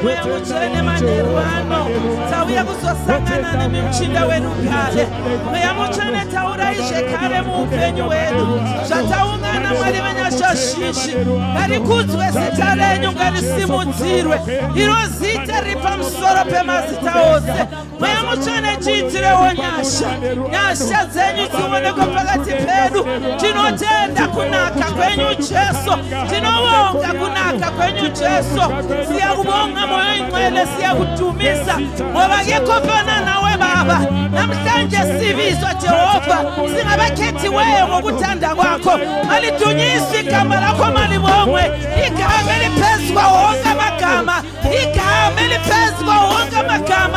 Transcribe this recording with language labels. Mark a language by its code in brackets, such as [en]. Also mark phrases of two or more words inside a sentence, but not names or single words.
[sn] mweya mutsvene manheru ano tauya kuzosangana nemi muchinda wedu kale mweya mutsvene taurai zvekare muupenyu hwedu zvataungana Mwari venyasha zhinji ngarikudzwe zita renyu ngarisimudzirwe iro zita riri pamusoro pemazita ose mweya mutsvene tiitirewo nyasha dzenyu dzionekwe pakati pedu tinotenda kunaka kwenyu Jesu tinowa siyakubonga kunaka kwenyu Jesu, [zu] siyakubonga moyo ingcwele, siyakudumisa ngoba akekho ofana nawe Baba. Namhlanje sibizwa Jehova singabakhethiweyo ngokuthanda kwakho. Malidunyiswe igama lakho, malibongwe igama eliphezu kwawo wonke amagama, igama eliphezu kwawo wonke amagama.